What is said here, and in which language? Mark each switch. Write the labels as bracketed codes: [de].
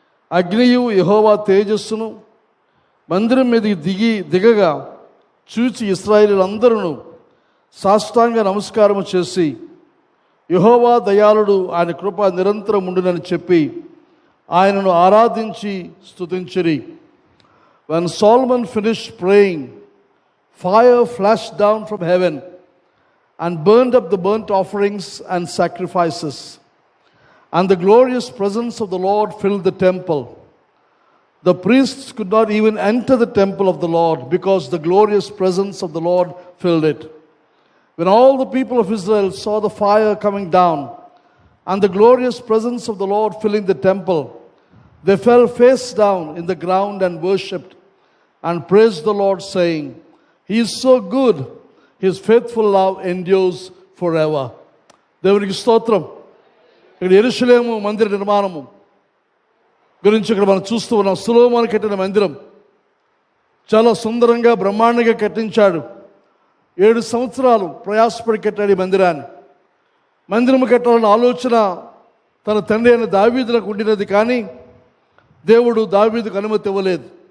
[te] అగ్నియు యెహోవా తేజస్సును మందిరం మీద దిగగా చూచి ఇశ్రాయేలీయులందరూ సాష్టాంగ నమస్కారము చేసి యెహోవా దయాళుడు, ఆయన కృప నిరంతరం ఉండునని చెప్పి ఆయనను ఆరాధించి స్తుతించిరి. [en] When Solomon finished praying, fire flashed down from heaven and burned up the burnt offerings and sacrifices, and the glorious presence of the Lord filled the temple. The priests could not even enter the temple of the Lord because the glorious presence of the Lord filled it. When all the people of Israel saw the fire coming down and the glorious presence of the Lord filling the temple, they fell face down in the ground and worshipped and praised the Lord, saying, He is so good, His faithful love endures forever. [te] దేవునికి స్తోత్రం. ఇక్కడ యెరూషలేము మందిర నిర్మాణము గురించి ఇక్కడ మనం చూస్తూ ఉన్నాం. సొలొమోను కట్టిన మందిరం చాలా సుందరంగా బ్రహ్మాండంగా కట్టించాడు. 7 సంవత్సరాలు ప్రయాసపడి కట్టాడు ఈ మందిరాన్ని. మందిరము కట్టాలన్న ఆలోచన తన తండ్రి అయిన దావీదులకు ఉండినది, కానీ దేవుడు దావీదుకు అనుమతి ఇవ్వలేదు.